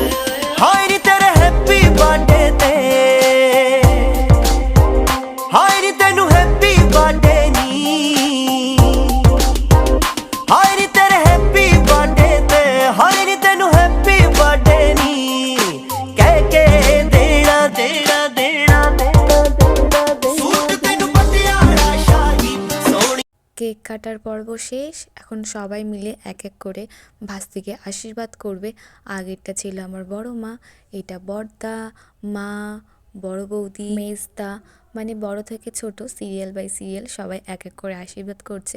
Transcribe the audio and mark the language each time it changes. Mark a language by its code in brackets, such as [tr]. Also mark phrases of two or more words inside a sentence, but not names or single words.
[pa] ਹਾਇ ਰੇ ਤੇਰੇ [en] happy birthday [pa] ਤੇ, ਹਾਇ ਰੇ ਤੈਨੂੰ [en] happy birthday [pa] ਨੀ, ਹਾਇ ਰੇ ਤੇਰੇ [en] happy birthday [pa] ਤੇ, ਹਾਇ ਰੇ ਤੈਨੂੰ [en] happy birthday [pa] ਨੀ, ਕਹਿ ਕੇ ਦੇਣਾ ਦੇਣਾ ਦੇਣਾ ਸੂਟ ਤੈਨੂੰ ਪਟਿਆਲਾ ਸ਼ਾਹੀ ਸੋਹਣੀ। [bn] কেক কাটার পর্ব শেষ, এখন সবাই মিলে এক এক করে ভাস্তিকে আশীর্বাদ করবে। আগেরটা ছিল আমার বড় মা, এটা বড়দা, মা, বড় বৌদি, মেজদা, মানে বড় থেকে ছোট [en] serial by serial [bn] সবাই এক এক করে আশীর্বাদ করছে।